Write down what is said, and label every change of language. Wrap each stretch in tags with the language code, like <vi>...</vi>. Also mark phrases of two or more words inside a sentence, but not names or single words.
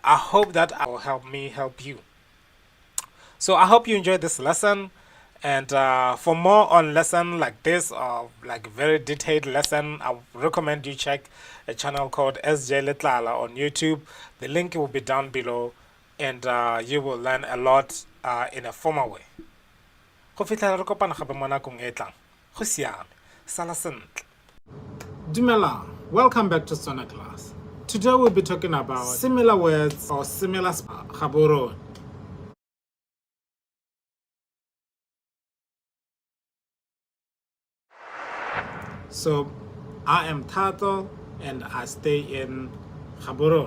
<en>I hope that will help me help you. So I hope you enjoyed this lesson, and for more on lesson like this or like very detailed lesson, I recommend you check a channel called SJ Letlala on YouTube. The link will be down below, and you will learn a lot in a formal way.</en> <tn>Go fitlhela re kopana gape mo nakong e tlang. Go siame. Sala sentle. Dumela,</tn> <en>welcome back to Setswana Class. Today we'll be talking about similar words or similar Gaborone. So, I am Tato and I stay in Gaborone.</en>